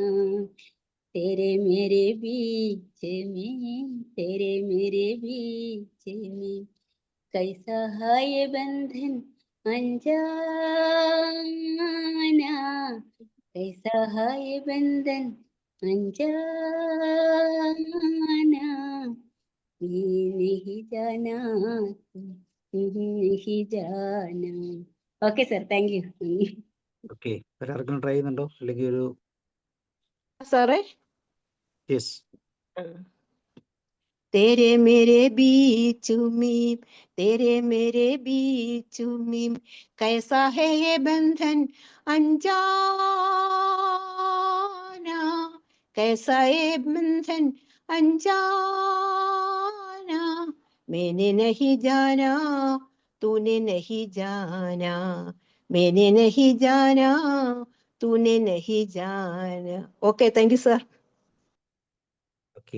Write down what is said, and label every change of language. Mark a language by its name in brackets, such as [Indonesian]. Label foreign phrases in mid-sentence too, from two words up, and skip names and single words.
[Hindi] तेरे मेरे बीच में, तेरे मेरे बीच में कैसा है ये बंधन अनजाना, कैसा है ये बंधन अनजाना, मैं नहीं जाना नहीं जाना. [English] Okay sir, thank you. [Malayalam] ഓക്കെ, ഒരാർക്കും ട്രൈ ചെയ്യുന്നുണ്ടോ? അല്ലെങ്കിൽ ഒരു സാറേ, യെസ്. [Hindi] तेरे मेरे बीच में, तेरे मेरे बीच में कैसा है ये बंधन अनजाना, कैसा ये बंधन अनजाना, मैंने नहीं जाना तूने नहीं जाना, मैंने नहीं जाना तूने नहीं जाना. [English] Okay, thank you sir.